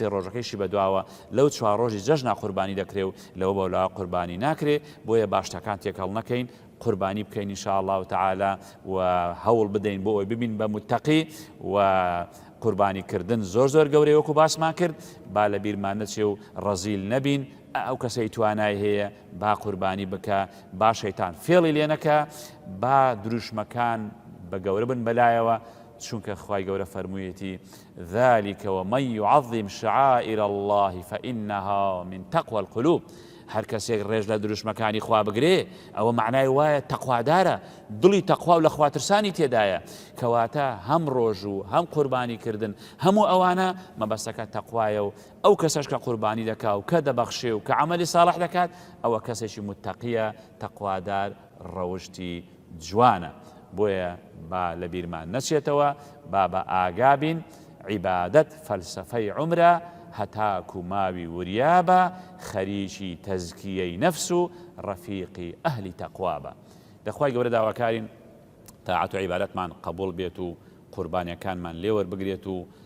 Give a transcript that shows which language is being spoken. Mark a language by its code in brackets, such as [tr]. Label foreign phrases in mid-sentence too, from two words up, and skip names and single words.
[ckb] ڕۆژەکەیشی بەدواوە لەو چوار ڕۆژی جەژنا قوربانی دەکرێت و لەوە بەولا قوربانی ناکرێت بۆیە باشتەکان تێکەڵ نەکەین قوربانی بکەین [ar] ئینشاء الله تعالی [ckb] و هەوڵ بدەین بۆ ئەوی ببین بە متتەقی و قوربانی کردن زۆر زۆر گەورەی وەکو باسمان کرد با لە بیرمان نەچێ و ڕەزیل نەبین ئەو کەسەی توانای هەیە با قوربانی بکە با شەیتان فێڵی لێ نەکە با دروشمەکان بە گەورە بن بەلایەوە چونکە خوای گەورە فەرموویەتی [ar] ذلك ومن يعظم شعائر الله فإنها من تقوى القلوب [ckb] هەر کەسێک ڕێژ لە دروشمەکانی خوا بگرێ ئەوە معنای وایە تەقوادارە دڵی تەقوا و لە خواترسانی تێدایە کەواتە هەم ڕۆژ و هەم قوربانیکردن هەموو ئەوانە مەبەستەکە تەقوایە و ئەو کەسەش کە قوربانی دەکا و کە دەبەخشێ و کە عەمەلی ساڵح دەکات ئەوە کەسێکی متتەقیە تەقوادار ڕەوشتی جوانە بۆیە با لە بیرمان نەچێتەوە با بە ئاگابین عیبادەت فەلسەفەی عومرە هەتاکو ماوی وریابە خەریکی تەزکیەی نەفس و ڕەفیقی ئەهلی تەقوا بە دەخوای گەورە داواکارین تاعەت و عیبادەتمان قبوڵ بێت و قوربانیەکانمان لێوەربگرێت و